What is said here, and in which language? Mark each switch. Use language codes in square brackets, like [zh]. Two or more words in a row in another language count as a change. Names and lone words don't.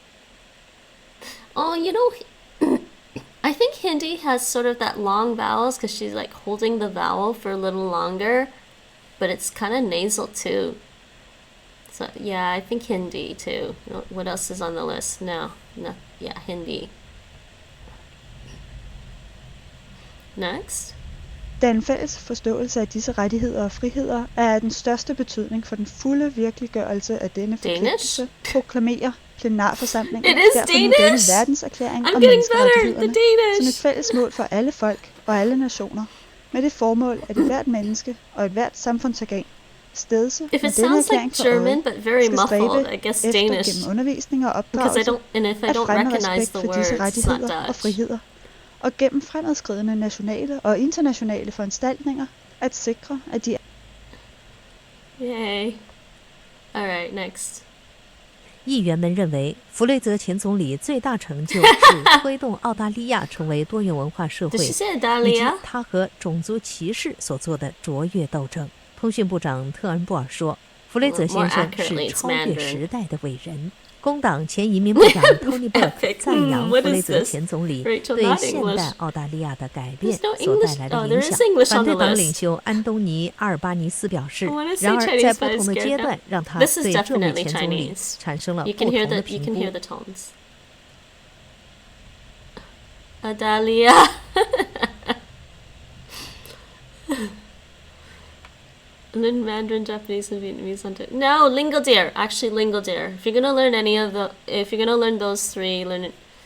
[en] I think Hindi has sort of that long vowels because she's like holding the vowel for a little longer, but it's kind of nasal too. So yeah, I think Hindi too. What else is on the list? No, yeah, Hindi. Next. [da] Den fælles forståelse af disse rettigheder og friheder er af den største betydning for den fulde virkeliggørelse af denne forpligtelse, proklamerer plenarforsamlingen derfor nu denne verdenserklæring om menneskerettighederne som et fælles mål for alle folk og alle nationer, med det formål, at hvert menneske og et hvert samfundsorgan stedse med denne erklæring for øje skal stræbe efter gennem undervisning og opdragelse at fremme respekt for disse rettigheder og friheder, og gennem fremadskridende nationale og internationale foranstaltninger at sikre, at de [en] Yay. Alright, next. [zh] 议员们认为，弗雷泽前总理最大成就是推动澳大利亚成为多元文化社会，以及他和种族歧视所做的卓越斗争。通讯部长特恩布尔说，弗雷泽先生是超越时代的伟人。工党前移民部长 Tony Burke 赞扬弗雷泽前总理对现代澳大利亚的改变所带来的影响。反对党领袖安东尼·阿尔巴尼斯表示，然而在不同的阶段，让他对这位前总理产生了不同的评估。 [en] Adalia. And then Mandarin, Japanese, and Vietnamese on it. No, LingoDeer. Actually, LingoDeer. If you're gonna learn if you're gonna learn those three, learn it.